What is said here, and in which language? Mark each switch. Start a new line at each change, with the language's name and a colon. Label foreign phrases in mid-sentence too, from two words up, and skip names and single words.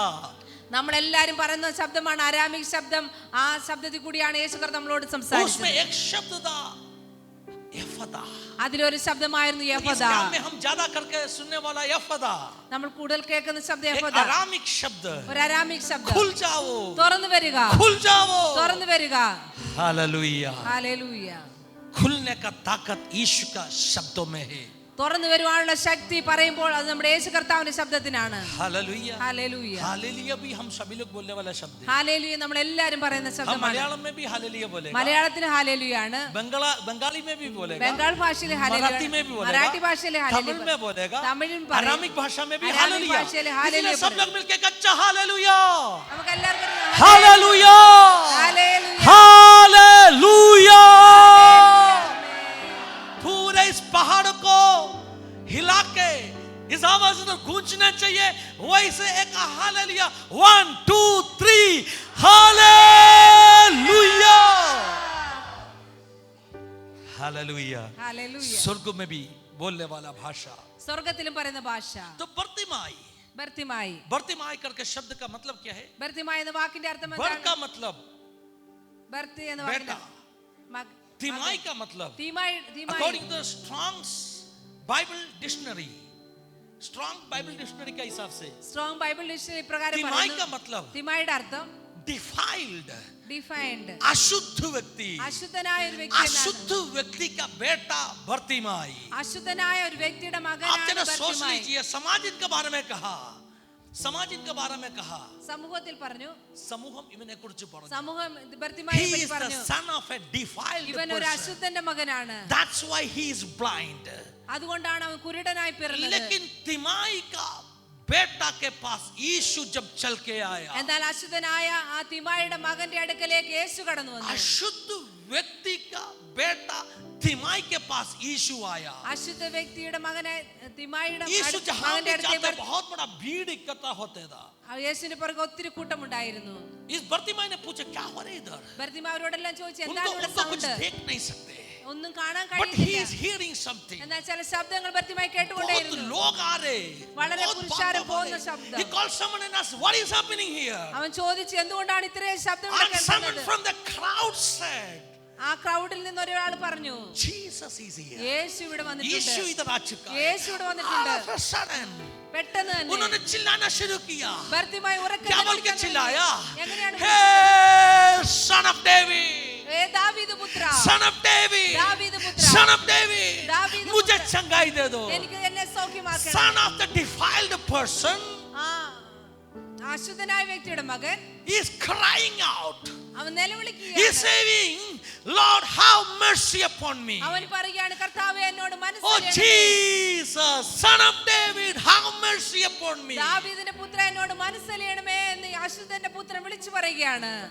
Malayalam: നമ്മളെല്ലാരും പറയുന്ന ശബ്ദമാണ് അരാമിക് ശബ്ദം. ആ ശബ്ദത്തിൽ കൂടിയാണ് യേശു കർത്താവ് നമ്മളോട് സംസാരിച്ചത്.
Hindi: उसमें एक शब्द था यफदा.
Malayalam: അതിലൊരു ശബ്ദമായിരുന്നു
Hindi: इस
Malayalam: യഫദ.
Hindi: काम में हम ज्यादा करके सुनने वाला यफदा
Malayalam: നമ്മൾ കൂടുതൽ കേൾക്കുന്ന ശബ്ദം
Hindi: एक
Malayalam: യഫദ.
Hindi: अरामिक शब्द.
Malayalam: ഒരു അരാമിക് ശബ്ദം.
Hindi: खुल जाओ,
Malayalam: തുറന്നു വരിക,
Hindi: खुल जाओ.
Malayalam: തുറന്നു വരിക.
Hindi: हालेलुया.
Malayalam: ഹല്ലേലൂയ.
Hindi: खुलने का ताकत यीशु का शब्दों में है.
Malayalam: തുറന്നു വരുവാനുള്ള ശക്തി പറയുമ്പോൾ അത് നമ്മുടെ യേശു കർത്താവിന്റെ ശബ്ദത്തിനാണ്.
Hindi: हालेलुया
Malayalam: ഹല്ലേലൂയ.
Hindi: हालेलुया भी हम सभी लोग बोलने वाला शब्द है.
Malayalam: ഹല്ലേലൂയ നമ്മൾ എല്ലാവരും പറയുന്ന
Hindi: हम
Malayalam: ശബ്ദമാണ്.
Hindi: मलयालम में भी हालेलुया बोलेगा,
Malayalam: മലയാളത്തിൽ ഹല്ലേലൂയാണ്,
Hindi: बंगाली में भी बोलेगा,
Malayalam: ബംഗാൾ ഭാഷയിൽ ഹല്ലേലൂയ,
Hindi: मराठी में भी बोलेगा,
Malayalam: മറാഠി ഭാഷയിൽ
Hindi: तमिल
Malayalam: ഹല്ലേലൂയ,
Hindi: में बोलेगा,
Malayalam: തമിഴിൽ പറയും,
Hindi: अरामिक भाषा में भी अरामिक हालेलुया. भाषा में इसलिए हालेलुया सब बोलेगा. लोग मिलके कच्चा हालेलुया
Malayalam: നമുക്ക് എല്ലാവർക്കും
Hindi: हालेलुया
Malayalam: ഹല്ലേലൂയ.
Hindi: हालेलुया. पूरे इस पहाड़ को हिला के इस आवाज से गूंजना चाहिए. वैसे एक हालेलुया 1 2 3 हालेलुया हालेलुया.
Malayalam: ഹല്ലേലൂയ.
Hindi: स्वर्ग में भी बोलने वाला भाषा.
Malayalam: സ്വർഗ്ഗത്തിലും പറയുന്ന ഭാഷ
Hindi: तो बर्तिमाई
Malayalam: ബർത്തിമായി.
Hindi: बर्तिमाई करके शब्द का मतलब क्या है?
Malayalam: ബർത്തിമായി എന്ന വാക്കിന്റെ അർത്ഥം
Hindi: बर
Malayalam: എന്താണ്?
Hindi: का मतलब
Malayalam: ബർത്തി എന്ന വാക്കിന്റെ
Hindi: बेटा. तिमाई का मतलब
Malayalam: തീമായി. തീമായി
English: according to the Strong's Bible dictionary, Strong Bible dictionary
Hindi: के हिसाब से
Malayalam: സ്ട്രോങ് ബൈബിൾ ഡിക്ഷണറി പ്രകാരം
Hindi: तिमाई
Malayalam: പറയുന്നു,
Hindi: का मतलब
Malayalam: തീമായിയുടെ അർത്ഥം
Hindi: defiled,
Malayalam: ഡിഫൈൻഡ്,
Hindi: अशुद्ध व्यक्ति.
Malayalam: അശുദ്ധനായ ഒരു വ്യക്തി എന്നാണ്.
Hindi: अशुद्ध व्यक्ति का बेटा बर्तिमाई.
Malayalam: അശുദ്ധനായ ഒരു വ്യക്തിയുടെ
Hindi: आप
Malayalam: മകനാണ്
Hindi: जरा सोच
Malayalam: ബർത്തിമായി.
Hindi: लीजिए, समाज इनके बारे में कहा, समाज इनके बारे में कहा,
Malayalam: സമൂഹത്തിൽ പറഞ്ഞു, സമൂഹം ഇവനെ കുറിച്ച് പറഞ്ഞു. സമൂഹം ബർത്തിമായി
English: He
Malayalam: പറ്റി
English: is the
Malayalam: പറഞ്ഞു,
English: son of a defiled
Malayalam: ഇവൻ ഒരു
English: person.
Malayalam: അശുദ്ധന്റെ മകനാണ്,
English: That's why he is blind.
Malayalam: അതുകൊണ്ടാണ് അവൻ കുരുടനായി പിറന്നത്.
Hindi: लेकिन तिमाई का बेटा के पास यीशु जब चल के आया,
Malayalam: എന്നാൽ അശുദ്ധനായ ആ തിമായിയുടെ മകന്റെ അടുക്കലേക്ക് യേശു കടന്നു വന്നു.
Hindi: अशुद्ध व्यक्ति का बेटा तिमाई के पास यीशु आया.
Malayalam: അശുദ്ധ വ്യക്തിയുടെ മകനെ തിമായിയുടെ
Hindi: यीशु जहां
Malayalam: മകന്റെ
Hindi: भी
Malayalam: അടുത്തേക്ക്
Hindi: जाते बहुत बड़ा भीड़ इकट्ठा होते था.
Malayalam: യേശുവിന്റെ പുറകെ ഒത്തിരി കൂട്ടമുണ്ടായിരുന്നു.
Hindi: इस बर्तिमाई ने पूछा क्या हो रहा है इधर?
Malayalam: ബർത്തിമാ അവരോടെല്ലാം ചോദിച്ചു,
Hindi: उनको
Malayalam: എന്താണ് ഇവിടെ
Hindi: उनको कुछ
Malayalam: സൗണ്ട്?
Hindi: देख नहीं सकते,
Malayalam: ഒന്നും കാണാൻ
English: but he
Malayalam: കഴിയുന്നില്ല.
English: is hearing something.
Malayalam: എന്നാൽ ചില ശബ്ദങ്ങൾ ബർത്തിമായി
Hindi: बहुत
Malayalam: കേട്ടുകൊണ്ടേയിരുന്നു.
Hindi: लोग आ रहे,
Malayalam: വളരെ
Hindi: बहुत
Malayalam: പുരുഷാരം
Hindi: बातें
Malayalam: പോകുന്ന
Hindi: हो रही.
Malayalam: ശബ്ദം.
English: He called someone and asked, what is happening here?
Malayalam: അവൻ ചോദിച്ചു, എന്തുകൊണ്ടാണ് ഇത്രയും ശബ്ദം ഇവിടെ
English: And someone
Malayalam: കേൾക്കുന്നത്?
English: from the crowd said,
Malayalam: ആ ക്രൗഡിൽ നിന്ന് ഒരാൾ പറഞ്ഞു,
English: Jesus is here.
Malayalam: യേശു ഇവിടെ
Hindi: यीशु
Malayalam: വന്നിട്ടുണ്ട്.
Hindi: इधर आ चुका है.
Malayalam: യേശു ഇവിടെ
English: All
Malayalam: വന്നിട്ടുണ്ട്.
English: of a sudden,
Malayalam: പെട്ടെന്ന് തന്നെ
Hindi: उन्होंने चिल्लाना शुरू किया.
Malayalam: ബർത്തിമായി ഉറക്കെ
Hindi: क्या बोल के
Malayalam: നിലവിളിക്കാൻ
Hindi: चिल्लाया?
Malayalam: തുടങ്ങി. എങ്ങനെയാണ്
English: Hey, son of David,
Malayalam: ഏ ദാവീദ് പുത്ര,
English: son of David,
Malayalam: ദാവീദ് പുത്ര,
English: son of David,
Malayalam: ദാവീദ്
Hindi: मुझे पुत्र, चंगाई दे दो.
Malayalam: എനിക്ക് എന്നെ സൗഖ്യമാക്കണം.
English: Son of the defiled person
Malayalam: ആ അശുദ്ധനായ വ്യക്തിയുടെ മകൻ
English: is crying out.
Malayalam: അവൻ
English: He is
Malayalam: നിലവിളിക്കുകയാണ്.
English: saying, Lord, have mercy upon me.
Malayalam: അവൻ പറയുകയാണ്, കർത്താവേ എന്നോട്
English: Oh
Malayalam: മനസ്സ്
English: Jesus, son of David, have mercy upon me.
Malayalam: ദാവീദിന്റെ പുത്ര എന്നോട് മനസ്സലിയണമേ എന്ന് ഈ അശുദ്ധന്റെ പുത്രൻ വിളിച്ചു പറയുകയാണ്.